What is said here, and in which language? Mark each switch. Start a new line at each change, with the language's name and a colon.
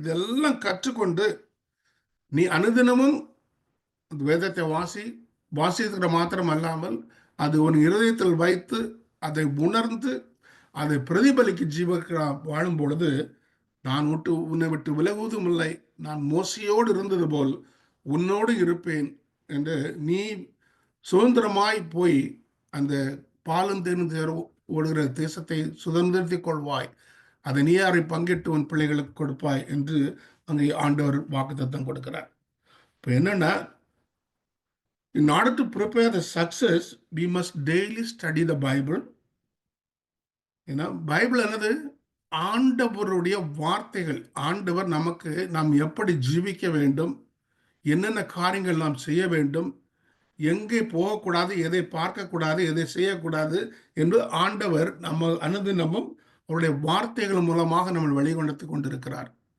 Tamil: இதெல்லாம் கற்றுக்கொண்டு நீ அனுதினமும் வேதத்தை வாசிக்கிற மாத்திரம் அல்லாமல் அது உன் இருதயத்தில் வைத்து அதை உணர்ந்து அதை பிரதிபலிக்க ஜீவிக்க வாழும் பொழுது, நான் உன்னை விட்டு விலகுவதும் இல்லை, நான் மோசையோடு இருந்தது போல் உன்னோடு இருப்பேன் என்று நீ சுதந்திரமாய் போய் அந்த பாலும் தேனும் ஓடுகிற தேசத்தை சுதந்திரத்திக் கொள்வாய், அதை நீ யாரை பங்கிட்டு உன் பிள்ளைகளுக்கு கொடுப்பாய் என்று அங்கே ஆண்டவர் வாக்குத்தத்தம் கொடுக்கிறார். இப்போ என்னன்னா,
English: In order to prepare the success, we must daily study the Bible.
Tamil: ஏன்னா பைபிள் என்னது? ஆண்டவருடைய வார்த்தைகள். ஆண்டவர் நமக்கு நாம் எப்படி ஜீவிக்க வேண்டும், என்னென்ன காரியங்கள் நாம் செய்ய வேண்டும், எங்கே போகக்கூடாது, எதை பார்க்கக்கூடாது, எதை செய்யக்கூடாது என்று ஆண்டவர் நம்ம அனுதினமும் அவருடைய வார்த்தைகள் மூலமாக நம்ம வழிகொண்டு கொண்டிருக்கிறார்.